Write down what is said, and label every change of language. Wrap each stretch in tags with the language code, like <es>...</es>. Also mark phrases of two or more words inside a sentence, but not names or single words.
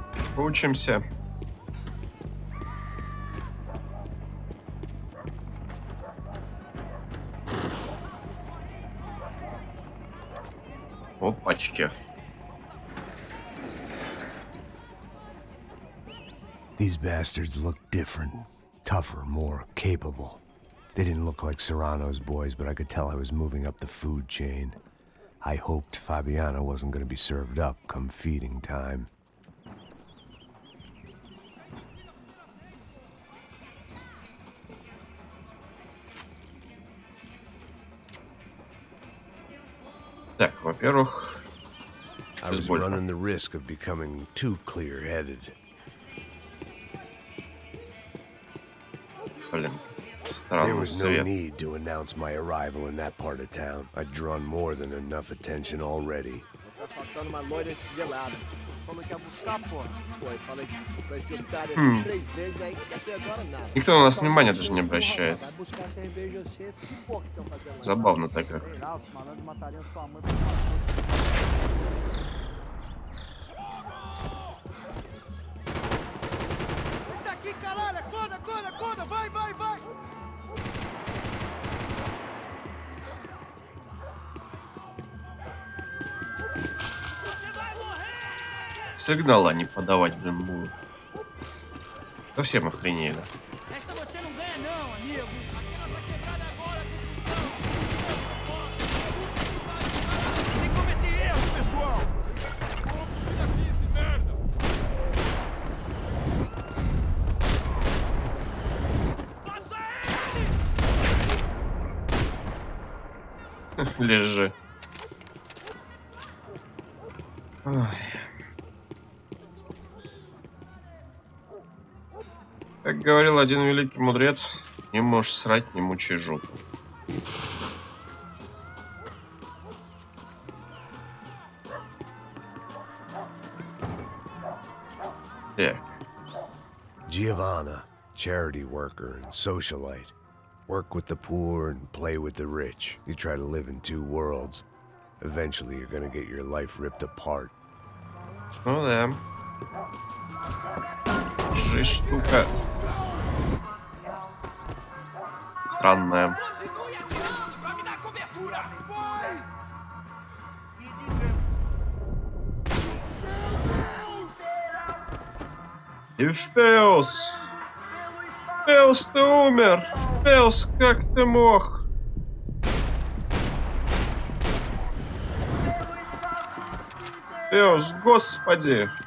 <ru>Учимся. Опачки.</ru> <en>These bastards look different. Tougher, more capable. They didn't look like Serrano's boys, but I could tell I was moving up the food chain. I hoped Fabiana wasn't going to be served up come feeding time.</en> <ru>Так, во-первых,</ru> <en>I was running the risk of becoming too clear-headed.</en> <ru>Блин,</ru> <en>There</en> <ru>странный</ru> <en>was no</en> <ru>свет.</ru> <en>need to announce my arrival in that part of town. I'd drawn more than enough attention already.</en> <pt>Tá faltando uma loira gelada. Falou que ia buscar, porra. Pô, falei que vai ser otário 3 vezes aí, até agora nada.</pt> <ru>Никто на нас внимания даже не обращает.</ru> <pt>Vai buscar cerveja cedo. Que porra que estão fazendo lá?</pt> <ru>Забавно так как.</ru> <pt>Sei lá, os malandros matariam sua mãe. Tá aqui, caralho! Acorda, acorda, acorda! Vai, vai, vai!</pt> <ru>Сигнала не подавать, блин, будут. Совсем охренели.</ru> <pt>Esta você não ganha não, amigo. Aquela tá quebrada agora. Sem cometer erros, pessoal. Passa ele!</pt> <ru>Лежи. Ой. Как говорил один великий мудрец, не можешь срать, не мучай жопу. Так.</ru> <en>Giovanna, charity worker and socialite. Work with the poor and play with the rich. You try to live in two worlds. Eventually, you're gonna get your life ripped apart.</en> <ru>Ну да. Жизнь штука странная.</ru> <pt>Continue atirando pra me dar cobertura. Vai!</pt> <ru>Эфеус! Эфеус, ты умер! Эфеус, как ты мог? Эфеус, господи!</ru>